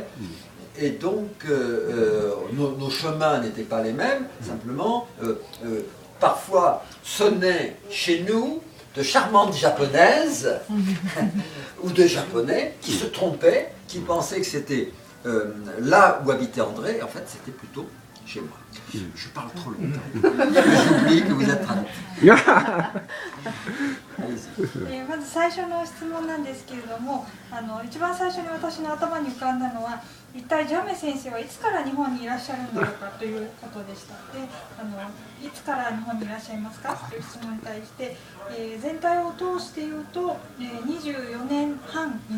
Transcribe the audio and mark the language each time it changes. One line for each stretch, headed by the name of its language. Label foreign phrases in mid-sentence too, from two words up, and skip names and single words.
French: Et donc, nos chemins n'étaient pas les mêmes, simplement, parfois sonnaient chez nous de charmantes japonaises ou de japonais qui se trompaient, qui pensaient que c'était là où habitait André, en fait c'était plutôt chez moi. Je parle trop longtemps. J'oublie que vous êtes traducteur. Allez-y.
Japanese: まず最初の質問なんですけれども、一番最初に私の頭に浮かんだのは、一体ジャメ先生はいつから日本にいらっしゃるんだろうかということでした。で、いつから日本にいらっしゃいますかという質問に対して、全体を通して言うと、24年半に